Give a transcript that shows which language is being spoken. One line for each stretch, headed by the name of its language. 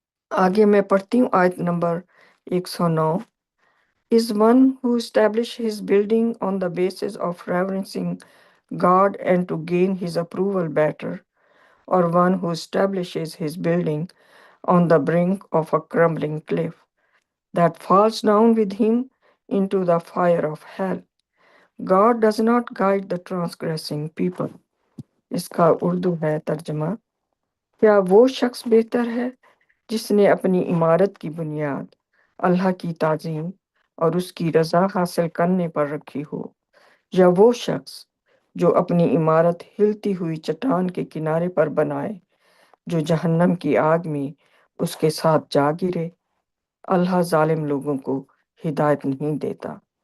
Urdu: آگے میں پڑھتی ہوں آیت number 109۔
English: is one who established his building on the basis of reverencing God and to gain his approval better, or one who establishes his building on the brink of a crumbling cliff that falls down with him into the fire of hell. God does not guide the transgressing people.
Urdu: اس کا اردو ہے ترجمہ: کیا وہ شخص بہتر ہے جس نے اپنی عمارت کی بنیاد اللہ کی تعظیم اور اس کی رضا حاصل کرنے پر رکھی ہو، یا وہ شخص جو اپنی عمارت ہلتی ہوئی چٹان کے کنارے پر بنائے جو جہنم کی آگ میں اس کے ساتھ جا گرے؟ اللہ ظالم لوگوں کو ہدایت نہیں دیتا۔